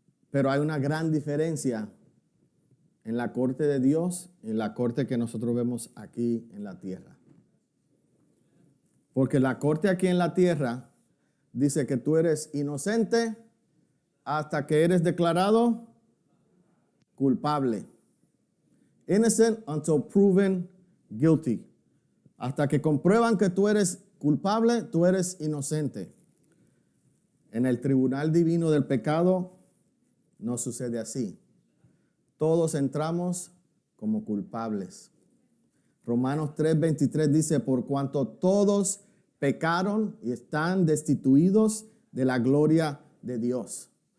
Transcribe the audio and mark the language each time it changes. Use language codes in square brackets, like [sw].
[es] Pero hay una gran diferencia en la corte de Dios y en la corte que nosotros vemos aquí en la tierra. Porque la corte aquí en la tierra dice que tú eres inocente hasta que eres declarado culpable. [en] Innocent until proven guilty. [es] Hasta que comprueban que tú eres culpable, tú eres inocente. En el tribunal divino del pecado no sucede así. Todos entramos como culpables. Romanos 3:23 dice, por cuanto todos pecaron y están destituidos de la gloria de Dios.